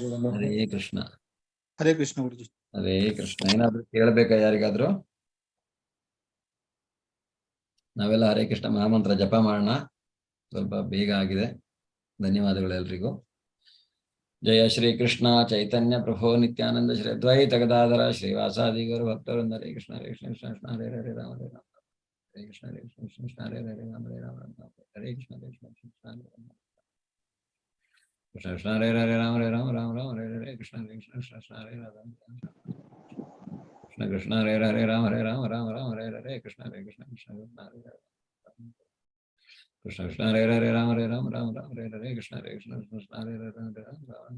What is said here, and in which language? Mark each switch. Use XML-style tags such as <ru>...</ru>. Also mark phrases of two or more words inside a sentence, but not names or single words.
<kn>ಹರೇ ಕೃಷ್ಣ. ಹರೇ ಕೃಷ್ಣ ಗುರುಜಿ. ಹರೇ ಕೃಷ್ಣ. ಏನಾದ್ರು ಕೇಳ್ಬೇಕಾ ಯಾರಿಗಾದ್ರು? ನಾವೆಲ್ಲ ಹರೇ ಕೃಷ್ಣ ಮಹಾಮಂತ್ರ ಜಪ ಮಾಡೋಣ. ಸ್ವಲ್ಪ ಬೇಗ ಆಗಿದೆ. ಧನ್ಯವಾದಗಳೆಲ್ಲರಿಗೂ.</kn> <sa>ಜಯ ಶ್ರೀ ಕೃಷ್ಣ ಚೈತನ್ಯ ಪ್ರಭೋ ನಿತ್ಯಾನಂದ ಶ್ರೀ ಅದ್ವೈತ ಗದಾಧರ ಶ್ರೀವಾಸಾದಿ ಗೌರ ಭಕ್ತವೃಂದ. ಹರೇ ಕೃಷ್ಣ ಹರೇ ಕೃಷ್ಣ ಕೃಷ್ಣ ಕೃಷ್ಣ ಹರೇ ಹರೇ ರಾಮ ಹರೇ ರಾಮ ಹರೇ ಕೃಷ್ಣ ಹರೇ ಕೃಷ್ಣ ಕೃಷ್ಣ ಕೃಷ್ಣ ಹರೇ ಹರೇ ರಾಮ ಹರೇ ರಾಮ ಹರೇ ಕೃಷ್ಣ ಹರೇ ಕೃಷ್ಣ ಕೃಷ್ಣ ಕೃಷ್ಣ ಕೃಷ್ಣ ಕೃಷ್ಣ ಹರೇ ಹರೇ ರಾಮ ಹರೇ ರಾಮ ರಾಮ ರಾಮ ಹರೇ ಹರೇ ಕೃಷ್ಣ ಹರೇ ಕೃಷ್ಣ ಕೃಷ್ಣ ಕೃಷ್ಣ ಹರೇ ರಾಮ ಕೃಷ್ಣ ಕೃಷ್ಣ ಹರೇ ಹರೇ ರಾಮ ಹರೇ ರಾಮ ರಾಮ ರಾಮ ಹರೇ ಹರೇ ಕೃಷ್ಣ ಹರೇ ಕೃಷ್ಣ ಕೃಷ್ಣ ಕೃಷ್ಣ ಹರೇ ಹರೇ ಕೃಷ್ಣ ಕೃಷ್ಣ ಹರೇ ಹರೇ ರಾಮ ಹರೇ ರಾಮ ರಾಮ ರಾಮ ಹರೇ ಹರೇ ಕೃಷ್ಣ ಹರೇ ಕೃಷ್ಣ ಕೃಷ್ಣ ಹರೇ ಹರೇ ರಾಮ ಹರೇ ರಾಮ</sa>